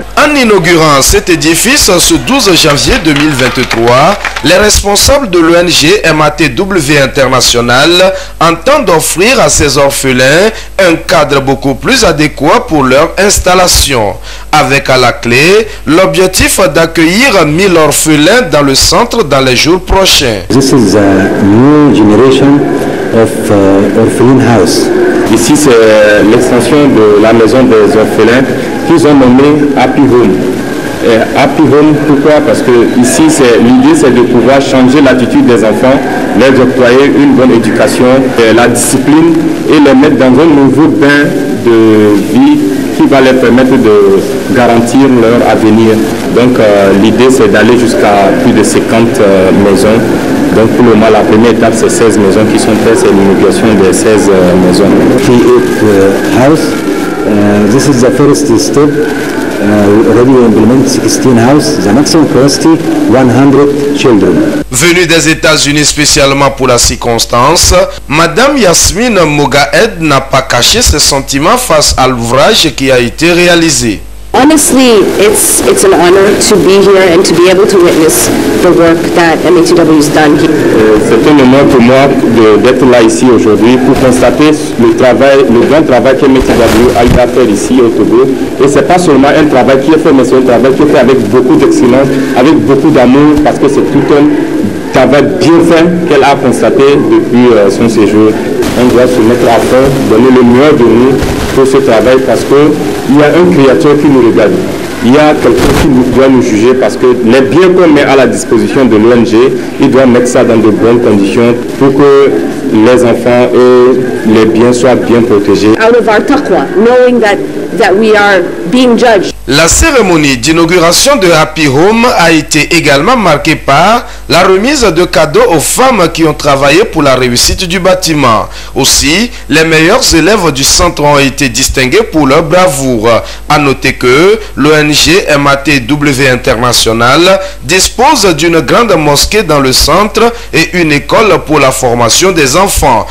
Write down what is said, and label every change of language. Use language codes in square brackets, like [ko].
[fr] En inaugurant cet édifice ce 12 janvier 2023, les responsables de l'ONG MATW International entendent offrir à ces orphelins un cadre beaucoup plus adéquat pour leur installation. Avec à la clé l'objectif d'accueillir 1000 orphelins dans le centre dans les jours prochains. [en] This is a new generation of orphan house. [fr] Ici, c'est l'extension de la maison des orphelins qu'ils ont nommé Happy Home. Happy Home, pourquoi? Parce que ici, l'idée, c'est de pouvoir changer l'attitude des enfants, leur octroyer une bonne éducation, la discipline et les mettre dans un nouveau bain de vie qui va leur permettre de garantir leur avenir. Donc, l'idée, c'est d'aller jusqu'à plus de 50 maisons. Donc pour le moment, la première étape, c'est 16 maisons qui sont faites, c'est l'inauguration des 16 maisons. [en] This is the first step. We already implement 16 houses. The maximum capacity 100 children. [fr] Venue des États-Unis spécialement pour la circonstance, Madame Yasmine Mogahed n'a pas caché ses sentiments face à l'ouvrage qui a été réalisé. [en] Honestly, it's an honor to be here and to be able to witness the work that MATW has done here. [fr] C'est un honneur pour moi d'être là ici aujourd'hui pour constater le grand travail que MATW a eu à faire ici au Togo. Et c'est pas seulement un travail qui est fait, mais c'est un travail qui est fait avec beaucoup d'excellence, avec beaucoup d'amour, parce que c'est tout un travail bien fait qu'elle a constaté depuis son séjour. On doit se mettre à fond, donner le meilleur de nous pour ce travail, parce qu'il y a un créateur qui nous regarde. Il y a quelqu'un qui doit nous juger, parce que les biens qu'on met à la disposition de l'ONG, il doit mettre ça dans de bonnes conditions pour que les enfants et les biens soient bien protégés. [en] Out of our taqwa, knowing that we are being judged. [fr] La cérémonie d'inauguration de Happy Home a été également marquée par la remise de cadeaux aux femmes qui ont travaillé pour la réussite du bâtiment. Aussi, les meilleurs élèves du centre ont été distingués pour leur bravoure. À noter que l'ONG MATW International dispose d'une grande mosquée dans le centre et une école pour la formation des enfants.